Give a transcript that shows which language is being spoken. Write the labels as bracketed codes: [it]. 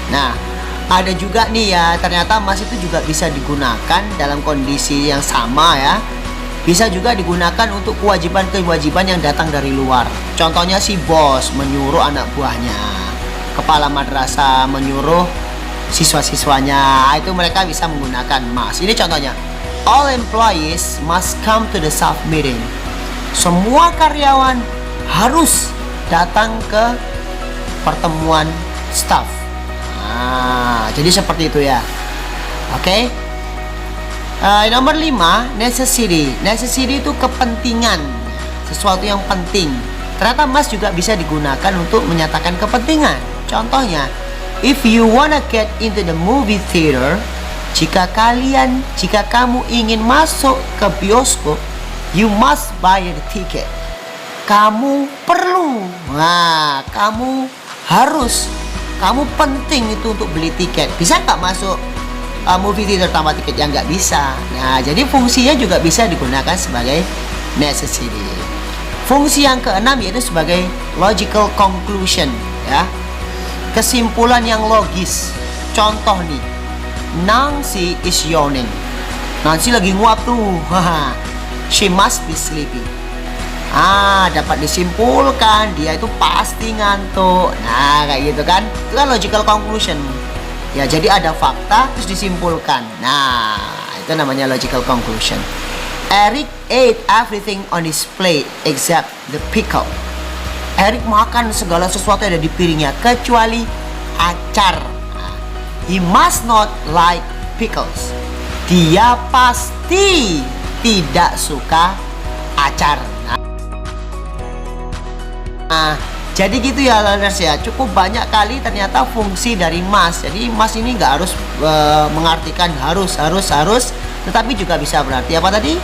[id] Nah, ada juga nih ya, ternyata must itu juga bisa digunakan dalam kondisi yang sama ya. Bisa juga digunakan untuk kewajiban-kewajiban yang datang dari luar. Contohnya si bos menyuruh anak buahnya, kepala madrasah menyuruh siswa-siswanya, itu mereka bisa menggunakan must. Ini contohnya. [en] All employees must come to the staff meeting. [id] Semua karyawan harus datang ke pertemuan staff. Nah, jadi seperti itu ya. Oke. Nomor 5, necessity. Necessity itu kepentingan, sesuatu yang penting. Ternyata must juga bisa digunakan untuk menyatakan kepentingan. [en] Contohnya, if you wanna get into the movie theater, [id] jika kamu ingin masuk ke bioskop, [en] you must buy the ticket. [id] Kamu perlu, kamu harus, kamu penting itu untuk beli tiket. Bisa nggak masuk movie theater tanpa tiket? Ya nggak bisa. Nah, jadi fungsinya juga bisa digunakan sebagai necessity. Fungsi yang keenam yaitu sebagai logical conclusion ya, kesimpulan yang logis. Contoh nih, [en] Nancy is yawning. Nancy [id] lagi nguap tuh. [en] She must be sleepy. [id] Dapat disimpulkan dia itu pasti ngantuk. Nah, kayak gitu kan. Itu kan logical conclusion. Ya, jadi ada fakta terus disimpulkan. Nah, itu namanya logical conclusion. [en] Eric ate everything on his plate except the pickle. [id] Eric makan segala sesuatu yang ada di piringnya kecuali acar. [en] Nah, he must not like pickles. [id] Dia pasti tidak suka acar. Nah, jadi gitu ya learners ya. Cukup banyak kali ternyata fungsi dari must. Jadi must ini nggak harus mengartikan harus, tetapi juga bisa berarti apa tadi?